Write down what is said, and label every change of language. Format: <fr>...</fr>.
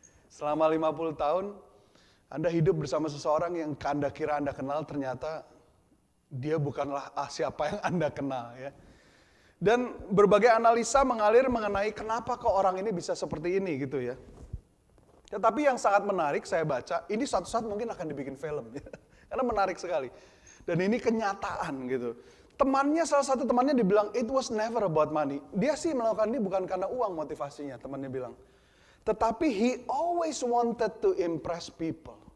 <id>Selama 50 tahun Anda hidup bersama seseorang yang Anda kira Anda kenal, ternyata dia bukanlah siapa yang Anda kenal ya. Dan berbagai analisa mengalir mengenai kenapa kok orang ini bisa seperti ini gitu ya. Tetapi yang sangat menarik saya baca, ini suatu saat mungkin akan dibikin film ya. Karena menarik sekali. Dan ini kenyataan gitu. Salah satu temannya dibilang,</id> <en>it was never about money.</en> <id>Dia sih melakukan ini bukan karena uang motivasinya, temannya bilang. Tetapi</id> <en>he always wanted to impress people.</en>